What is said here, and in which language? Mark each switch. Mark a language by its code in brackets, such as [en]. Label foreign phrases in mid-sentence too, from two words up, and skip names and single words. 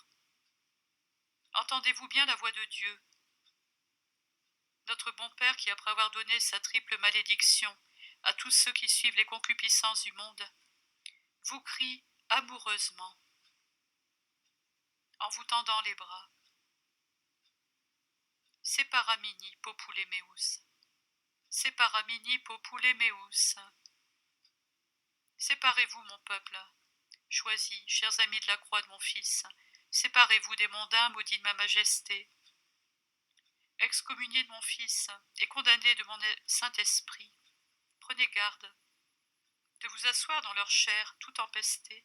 [fr] Entendez-vous bien la voix de Dieu, notre bon Père qui, après avoir donné sa triple malédiction à tous ceux qui suivent les concupiscences du monde, vous crie amoureusement, en vous tendant les bras. [la] Separamini popule meus. Separamini popule meus. [fr] Séparez-vous, mon peuple, choisi, chers amis de la croix de mon Fils, séparez-vous des mondains maudits de ma majesté, excommuniés de mon Fils et condamnés de mon Saint-Esprit. Prenez garde de vous asseoir dans leur chair tout empestée.